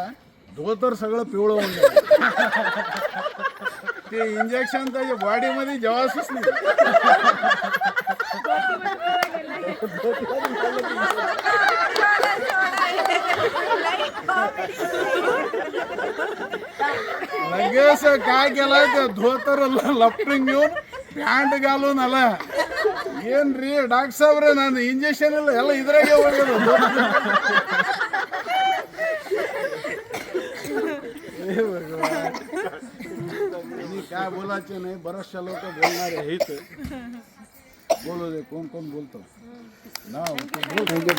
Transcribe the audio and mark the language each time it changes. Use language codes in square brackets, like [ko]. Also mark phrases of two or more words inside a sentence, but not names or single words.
[mr] धोतर सगळं पिवळं होऊन गेलं. ते इंजेक्शन त्याच्या बॉडीमध्ये जेवासच नाही. लगेच काय केलं ते धोतर लपटून घेऊन [kn] ಪ್ಯಾಂಟ್ ಗಾಲೂನ್ ಅಲ್ಲ ಏನ್ರಿ ಡಾಕ್ಟರ್ ಸಾಬ್ರೆ ನಾನು ಇಂಜೆಕ್ಷನ್ ಎಲ್ಲ ಇದ್ರಾಗೆ ಹೋಗೋದು. [mr] काय बोलायचे नाही. बरेचशा लोक बोलणारे आहेत. बोलू दे कोण कोण बोलतो ना.